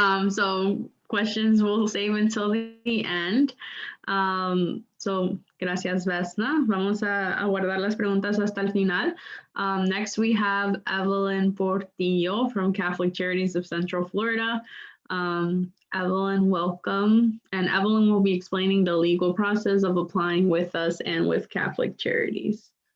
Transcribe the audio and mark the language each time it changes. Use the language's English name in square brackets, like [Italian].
[English] So questions we'll save until the end. So [Spanish] gracias, [English] Vesna. [Spanish] Vamos a guardar las preguntas hasta el final. [English] Next, we have Evelyn Portillo from Catholic Charities of Central Florida. Evelyn, welcome. And Evelyn will be explaining the legal process of applying with us and with Catholic Charities.